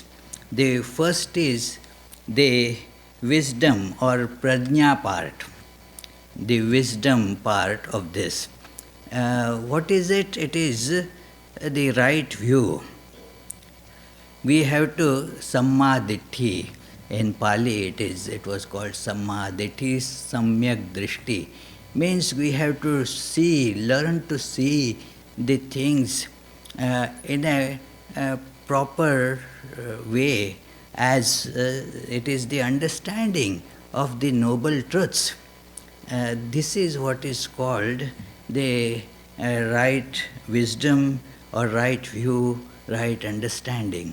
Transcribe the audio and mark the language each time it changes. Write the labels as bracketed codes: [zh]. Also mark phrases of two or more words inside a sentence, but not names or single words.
[en] The first is the wisdom or prajna part, the wisdom part of this. What is it? It is the right view. We have to [pi] samma ditthi. [en] In Pali it was called [pi] samma ditthi, [sa] samyak drishti. [en] Means we have to see, learn to see the things in a proper way, as it is the understanding of the noble truths. This is what is called the right wisdom or right view, right understanding.